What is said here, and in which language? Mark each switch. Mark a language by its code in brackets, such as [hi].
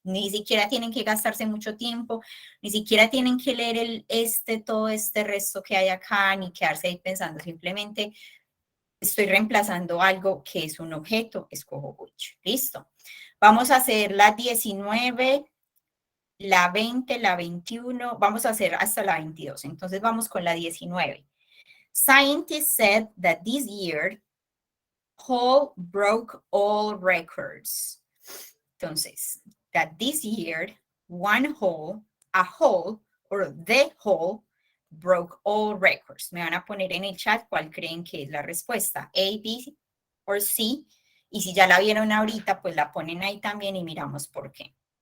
[es] Ni siquiera tienen que gastarse mucho tiempo, ni siquiera tienen que leer todo este resto que hay acá, ni quedarse ahí pensando, simplemente estoy reemplazando algo que es un objeto, escojo which. Listo. Vamos a hacer la 19, la 20, la 21, vamos a hacer hasta la 22. Entonces vamos con la 19. [en] Scientists said that this year, Hall broke all records. Entonces, that this year, one Hall, a Hall, or the Hall, broke all records. [es] Me van a poner en el chat cuál creen que es la respuesta, A, B o C. Y si ya la vieron ahorita, pues la ponen ahí también y miramos por qué.